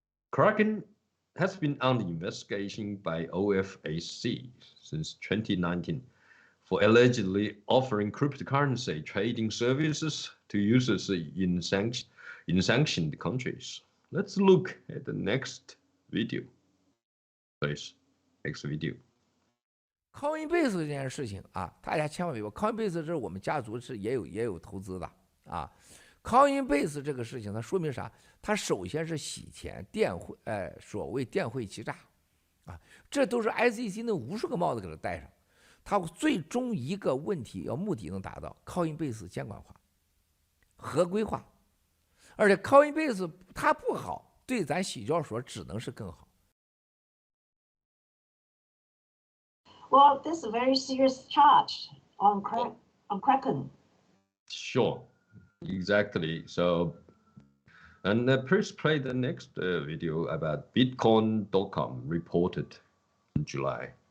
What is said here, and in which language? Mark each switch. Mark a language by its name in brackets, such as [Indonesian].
[English] Kraken has been under investigation by OFAC since 2019 for allegedly offering cryptocurrency trading services to users in sanctioned countries. Let's look at the next video. Please, next video. [Chinese] Coinbase 这件事情啊，大家千万别忘 ，Coinbase 这是我们家族是也有投资的啊。 Coinbase 这个事情，它说明啥？它首先是洗钱、所谓电汇欺诈啊，这都是 SEC 那无数个帽子给它戴上。它最终一个问题目的能达到 Coinbase 监管化、合规化，而且 Coinbase 它不好，对咱洗交所只能是更好。 [English] Well, that's a very serious charge on Kraken. Sure, exactly. So, and please play the next video about Bitcoin.com reported in July.